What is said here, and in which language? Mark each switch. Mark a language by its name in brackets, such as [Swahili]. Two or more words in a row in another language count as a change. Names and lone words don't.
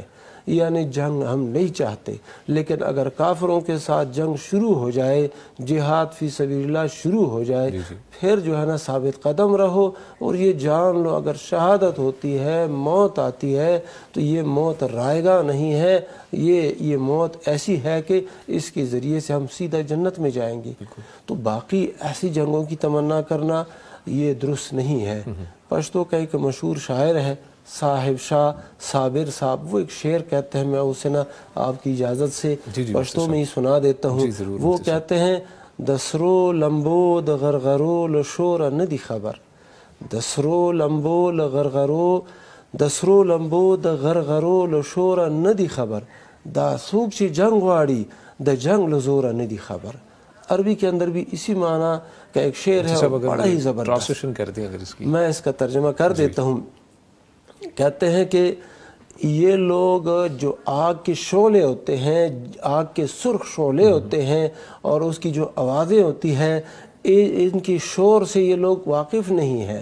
[Urdu] یعنی جنگ ہم نہیں چاہتے، لیکن اگر کافروں کے ساتھ جنگ شروع ہو جائے، جہاد [Arabic] فی سبیل اللہ [Urdu] شروع ہو جائے، پھر جو ہے نا ثابت قدم رہو، اور یہ جان لو اگر شہادت ہوتی ہے، موت آتی ہے، تو یہ موت رائگاں نہیں ہے، یہ موت ایسی ہے کہ اس کے ذریعے سے ہم سیدھا جنت میں جائیں گے. تو باقی ایسی جنگوں کی تمنا کرنا یہ درست نہیں ہے. پشتو کا ایک مشہور شاعر ہے صاحب شاہ صابر صاحب، وہ ایک شعر کہتے ہیں، میں اسے نا آپ کی اجازت سے پشتو میں ہی سنا دیتا ہوں. وہ کہتے ہیں [Pashto] دسرو لمبو د غرغرو لشور ندی خبر، دسرو لمبو لغرغرو، دسرو لمبو د غرغرو لشور ندی خبر، دا سوک چی جنگ واڑی د جنگ لزور ندی خبر. [Urdu] عربی کے اندر بھی اسی معنی کا ایک شعر ہے، بڑا ہی زبردست. میں اس کا ترجمہ کر دیتا ہوں. کہتے ہیں کہ یہ لوگ جو آگ کے شعلے ہوتے ہیں، آگ کے سرخ شعلے ہوتے ہیں، اور اس کی جو آوازیں ہوتی ہیں، ان کی شور سے یہ لوگ واقف نہیں ہیں.